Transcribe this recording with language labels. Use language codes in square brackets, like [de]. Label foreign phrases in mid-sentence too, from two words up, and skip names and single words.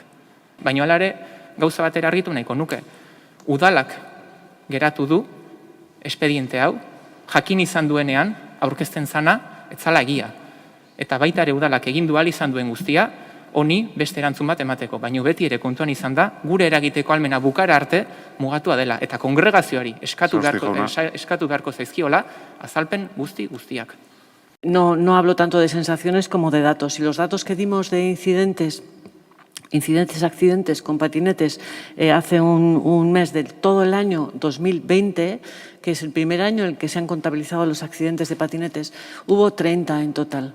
[eu] Baina hala ere, gauza batera argitu nahiko nuke. Udalak geratu du espediente hau, jakin izan duenean, aurkezten zana, ez zala egia. Eta baita ere udalak egin du ahal izan duen guztia, honi beste erantzun bat emateko. Baina beti ere kontuan izan da, gure eragiteko almena bukara arte mugatua dela. Eta kongregazioari eskatu beharko zaizkiola, azalpen guztiak. [es] No hablo tanto de sensaciones como de datos. Y los datos que dimos de accidentes con patinetes hace un mes de todo el año 2020, que es el primer año en el que se han contabilizado los accidentes de patinetes, hubo 30 en total.